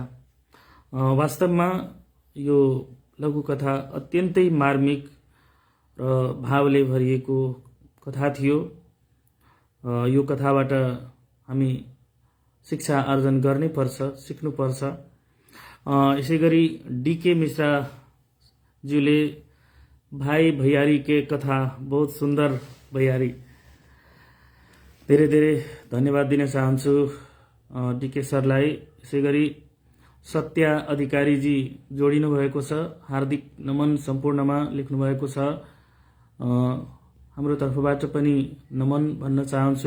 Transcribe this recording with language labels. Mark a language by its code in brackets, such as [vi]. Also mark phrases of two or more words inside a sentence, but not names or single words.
[ne] वास्तवमा यो लघुकथा अत्यन्तै मार्मिक र भावले भरिएको कथा थियो। यो कथाबाट हामी शिक्षा आर्जन गर्नै पर्छ, सिक्नुपर्छ। यसै गरी [mai] डीके मिश्राज्यूले भाइ भैयारी के कथा बहुत सुन्दर भैयारी, [ne] धेरै धेरै धन्यवाद दिन चाहन्छु डीके सरलाई। यसै गरी सत्या अधिकारीजी जोडिनु भएको छ, हार्दिक नमन सम्पूर्णमा लेख्नुभएको छ। हाम्रो तर्फबाट पनि नमन भन्न चाहन्छु।